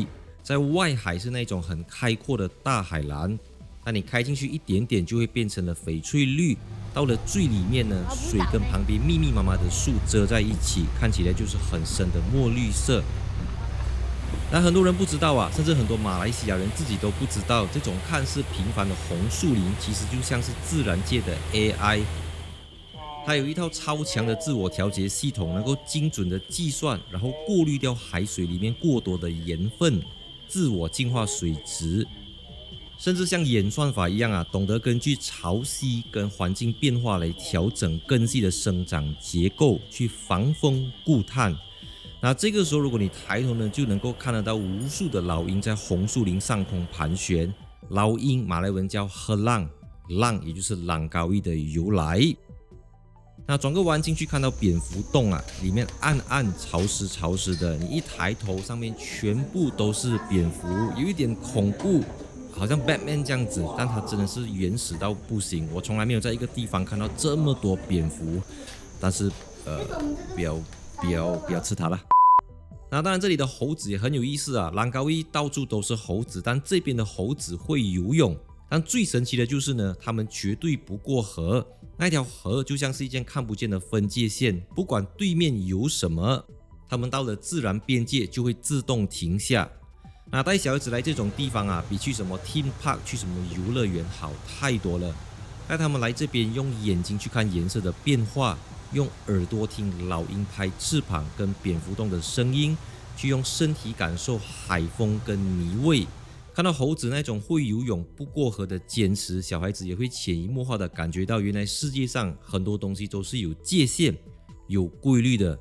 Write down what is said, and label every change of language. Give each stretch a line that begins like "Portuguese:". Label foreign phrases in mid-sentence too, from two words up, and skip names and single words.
Chinese: 在外海是那種很開闊的大海藍，那你開進去一點點就會變成了翡翠綠，到了最裡面呢，水跟旁邊密密麻麻的樹遮在一起，看起來就是很深的墨綠色。但很多人不知道啊，甚至很多馬來西亞人自己都不知道，這種看似平凡的紅樹林，其實就像是自然界的 AI。它有一套超強的自我調節系統，能夠精準的計算，然後過濾掉海水裡面過多的鹽分，自我淨化水質，甚至像演算法一樣啊，懂得根據潮汐跟環境變化來調整根系的生長結構，去防風固碳。那這個時候，如果你抬頭呢，就能夠看得到無數的老鷹在紅樹林上空盤旋。老鷹馬來文叫赫浪，浪也就是蘭高威的由來。那轉個彎進去看到蝙蝠洞啊，裡面暗暗潮濕的，你一抬頭上面全部都是蝙蝠，有一點恐怖，好像 Batman 這樣子，但它真的是原始到不行。我從來沒有在一個地方看到這麼多蝙蝠，但是不要吃它了。那当然，这裡的猴子也很有意思啊。蘭高威到處都是猴子，但這邊的猴子會游泳。但最神奇的就是呢，他們絕對不過河。那條河就像是一件看不見的分界線，不管對面有什麼，他們到了自然邊界就會自動停下。那帶小孩子來這種地方啊，比去什麼
English: theme park、
Chinese: 去什麼遊樂園好太多了。帶他們來這邊，用眼睛去看顏色的變化。用耳朵聽老鷹拍翅膀跟蝙蝠洞的聲音，去用身體感受海風跟泥味。看到猴子那種會游泳不過河的堅持，小孩子也會潛移默化的感覺到，原來世界上很多東西都是有界限、有規律的。